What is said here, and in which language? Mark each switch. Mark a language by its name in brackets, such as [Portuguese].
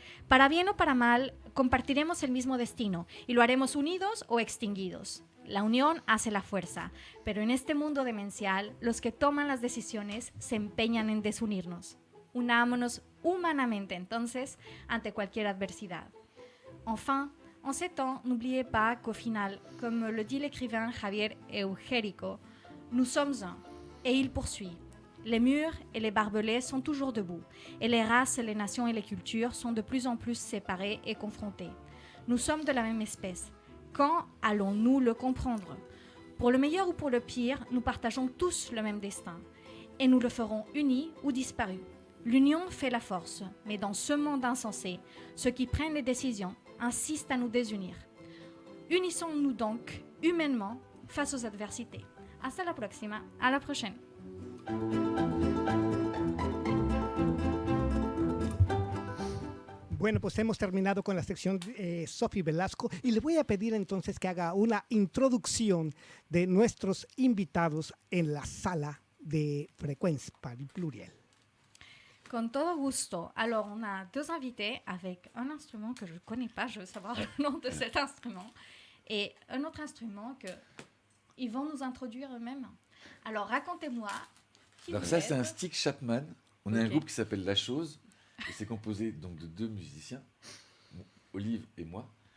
[Spanish] Para bien o para mal, compartiremos el mismo destino y lo haremos unidos o extinguidos. La unión hace la fuerza, pero en este mundo demencial, los que toman las decisiones se empeñan en desunirnos. Unámonos humanamente entonces ante cualquier adversidad. [French] Enfin, en ces temps, n'oubliez pas qu'au final, comme le dit l'écrivain Javier Eugérico, nous sommes un. Et il poursuit. Les murs et les barbelés sont toujours debout, et les races, les nations et les cultures sont de plus en plus séparées et confrontées. Nous sommes de la même espèce. Quand allons-nous le comprendre? Pour le meilleur ou pour le pire, nous partageons tous le même destin, et nous le ferons unis ou disparus. L'union fait la force, mais dans ce monde insensé, ceux qui prennent les décisions insistent à nous désunir. Unissons-nous donc humainement face aux adversités. [Spanish] Hasta la próxima, [French] à la prochaine. [Spanish] Bueno, pues hemos terminado con la sección de Sofi Velasco y le voy a pedir entonces que haga una introducción de nuestros invitados en la sala de Fréquence Paris Pluriel. Con todo gusto. [French] Alors, on a deux invités avec un instrument que je ne connais pas, je veux savoir le nom de cet instrument, et un autre instrument qu'ils vont nous introduire eux-mêmes. Alors, racontez-moi. Alors ça, c'est un stick Chapman. On a un Ok. groupe qui s'appelle La Chose. Et c'est composé donc de 2 musiciens, Olive et moi.